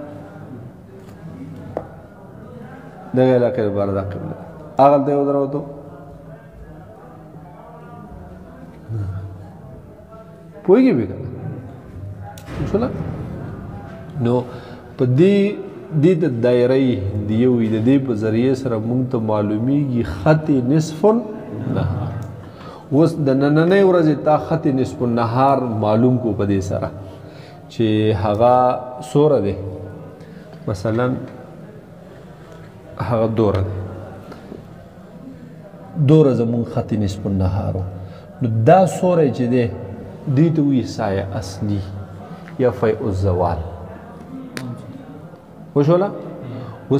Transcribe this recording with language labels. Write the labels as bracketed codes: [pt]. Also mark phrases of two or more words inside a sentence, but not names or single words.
[ps] دغه علاقې دپاره دا قبله ده هغه هلته یې ودروه ته پوهېږي بې که نه شوله نو په دې ته [ar] دایره هندیه [ps] وي د دې په ذریعې سره موږ ته معلومیږي [ar] خط نصف النهار [ps] اوس د نننۍ ورځې تا [ar] خط نصف النهار [ps] معلوم کو په دې سره چې هغه څومره دی مثلا هغه دوره دی دوره زموږ [ar] خط نصف النهار [ps] نو دا سوری چې دی دې ته وایي سایه اصلي یا [ar] فیء الزوال [ps] وشوله اوس